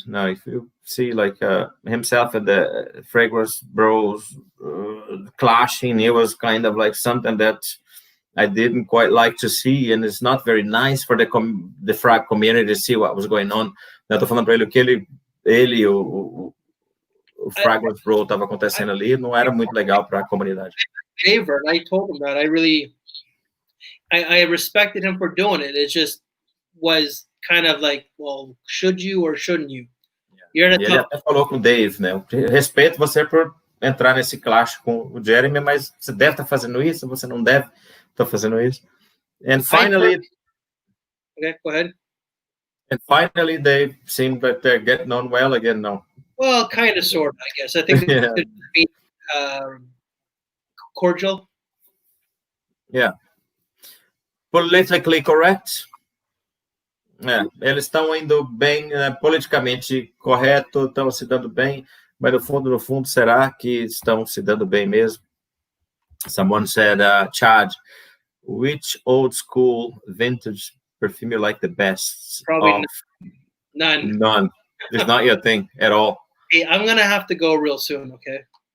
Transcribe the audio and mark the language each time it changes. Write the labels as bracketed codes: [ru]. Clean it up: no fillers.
[en] Now, if you see like himself and the Fragrance Bros clashing, it was kind of like something that I didn't quite like to see, and it's not very nice for the frag community to see what was going on. [pt] Eu tô falando para ele o que ele e o Fragrance Bro tava acontecendo ali, não era muito legal para a comunidade. [en] Favorite. I told him that. I respected him for doing it. It just was kind of like, well, should you or shouldn't you? [pt] Ele até falou com o Dave, né? Eu respeito você por entrar nesse clash com o Jeremy, mas você deve estar fazendo isso, você não deve estar fazendo isso. [en] And finally, okay, go ahead. And finally, they seem that they're getting on well again now. Well, kind of, sort of, I guess. I think it's be cordial. Yeah. Politically correct. [pt] Eles estão indo bem, politicamente correto, estão se dando bem, mas no fundo, será que estão se dando bem mesmo? [en] Someone said, Chad, which old school vintage perfume you like the best? Probably none. None. It's not your thing at all. Hey, I'm gonna have to go real soon. Okay.